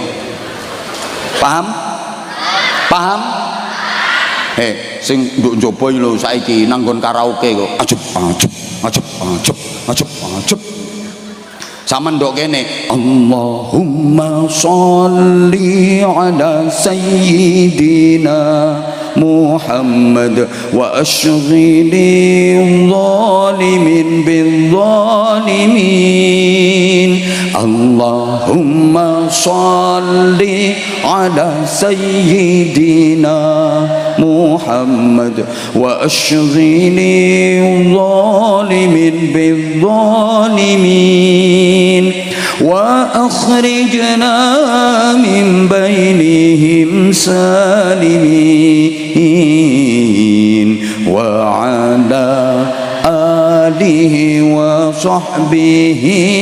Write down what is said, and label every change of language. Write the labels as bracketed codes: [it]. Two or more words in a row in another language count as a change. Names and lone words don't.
[jv] Paham? Paham? Sing nduk njaba iki lho saiki nang nggon karaoke kok ajep. Sama ndok kene [ar] اللهم صل على سيدنا محمد واشغل الظالمين بالظالمين. اللهم صل على سيدنا محمد واشغل الظالمين بالظالمين وأخرجنا من بينهم سالمين وعلى آله وصحبه.